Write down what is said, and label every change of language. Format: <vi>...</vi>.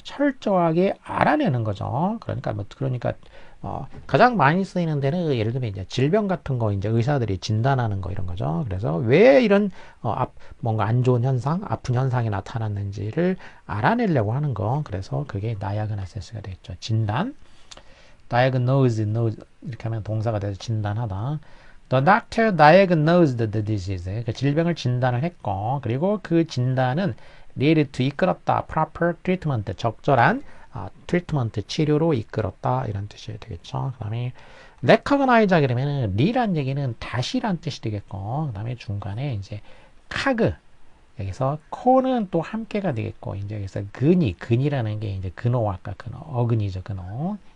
<ko>철저하게 알아내는 거죠. 그러니까 가장 많이 쓰이는 데는 예를 들면 이제 질병 같은 거 이제 의사들이 진단하는 거 이런 거죠. 그래서 왜 이런 뭔가 안 좋은 현상, 아픈 현상이 나타났는지를 알아내려고 하는 거. 그래서 그게 diagnosis가 되겠죠. 진단. diagnose 이렇게 하면 동사가 돼서 진단하다.</ko> <en>The doctor diagnosed the disease.</en> <ko>그 질병을 진단을 했고, 그리고 그 진단은 lead to 이끌었다.</ko> <en>proper treatment,</en> <ko>적절한 트리트먼트, 치료로 이끌었다. 이런 뜻이 되겠죠. 그 다음에 recognize 하게 되면 리란 얘기는 다시란 뜻이 되겠고, 그 다음에 중간에 이제 카그, 여기서 코는 또 함께가 되겠고, 이제 여기서 근이라는 게 이제 근호와 아까 근호, 어근이죠. 근호.</ko>